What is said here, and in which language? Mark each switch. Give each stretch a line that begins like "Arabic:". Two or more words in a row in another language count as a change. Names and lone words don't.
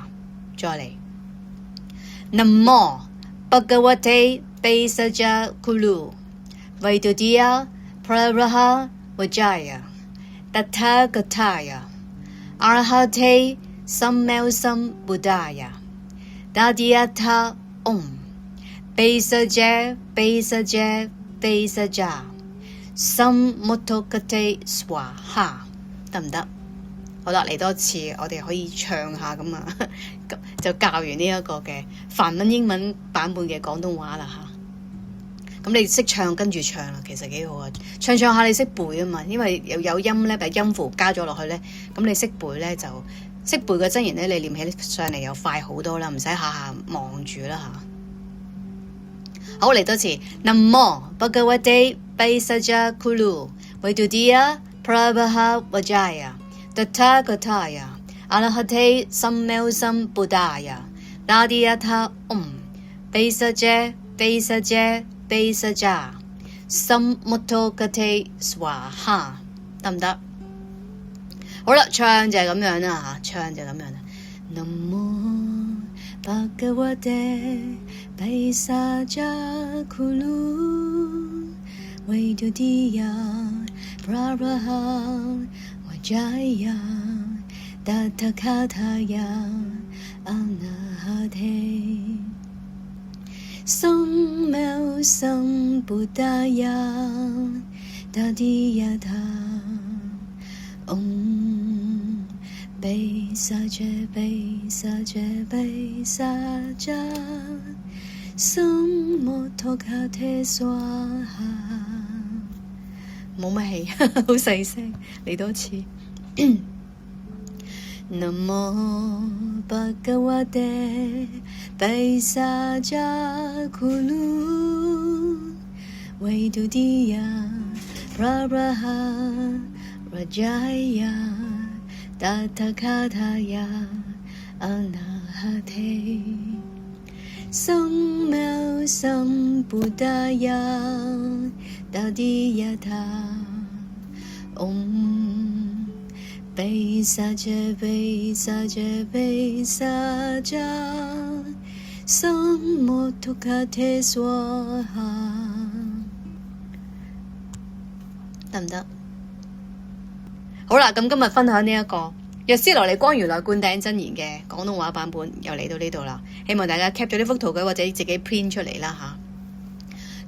Cantonese: 再嚟
Sanskrit: नमो भगवते भैषज्य गुरु वैडूर्य प्रभा राजाय तथागताय अर्हते सम्यक्संबुद्धाय तद्यथा ओं भैषज्ये भैषज्ये भैषज्य समुद्गते स्वाहा,
Cantonese: 得唔得？好啦，嚟多次，我哋可以唱下咁啊，就教完呢一個嘅梵文英文版本嘅廣東話啦嚇。咁你識唱跟住唱啦，其實幾好啊！唱下你識背啊嘛，因為有音咧，俾音符加咗落去咧，咁你識背咧就識背嘅真言咧，你念起上嚟又快好多啦，唔使下下望住啦嚇。好，嚟多次
Sanskrit: नमो भगवते भैषज्य गुरु वैडूर्य प्रभा राजाय तथागताय अर्हते सम्यक्संबुद्धाय तद्यथा ओं भैषज्ये भैषज्ये भैषज्य समुद्गते स्वाहा,
Cantonese: 得唔得？好啦，唱就係咁樣啦嚇，唱就係咁樣啦。
Sanskrit: नमो भगवते भैषज्य गुरु वैडूर्य प्रभा राजाय तथागत अर्हते सम्यक्संबुद्धाय तद्यथा ओं भैषज्ये भैषज्ये भैषज्य समुद्गते स्वाहा.
Cantonese: 冇乜氣，好細聲，嚟多次。
Sanskrit: नमो भगवते भैषज्य गुरु वैडूर्य प्रभा राजाय तथागत अर्हते सम्यक्संबुद्धाय तद्यथा ओं भैषज्ये भैषज्ये भैषज्य समुद्गते स्वाहा,
Cantonese: 得唔得？好啦，咁今日分享呢一個藥師琉璃光如來灌頂真言嘅廣東話版本又嚟到呢度啦，希望大家 cap 咗呢幅圖佢或者自己 print 出嚟啦吓。